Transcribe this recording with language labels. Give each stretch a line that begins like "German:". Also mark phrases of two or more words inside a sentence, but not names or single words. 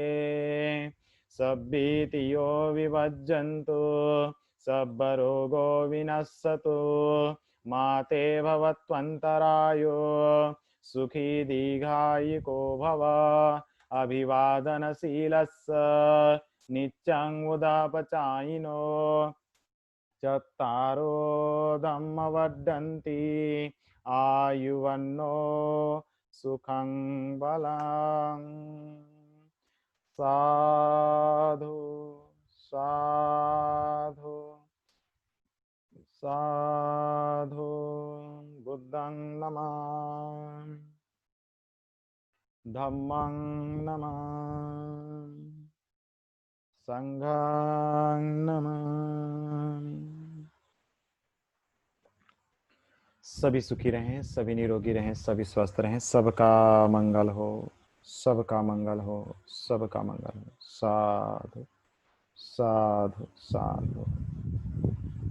Pali: सब्बीतियो विभज्जन्तु सर्वरोगो विनश्यतु माते भवत्वन्तरायो सुखी दीर्घायिको भव अभिवादनशीलस्य नित्यं उदापचायिनो चत्तारो धम्मवर्धन्ति आयुवन्नो सुखं बलम् साधु साधु साधु बुद्धं नमामि धम्मं नमामि संघं नमामि।
Hindi: सभी सुखी रहें, सभी निरोगी रहें, सभी स्वस्थ रहें, सबका मंगल हो, सबका मंगल हो, सबका मंगल हो।
Pali: साधु साधु साधु।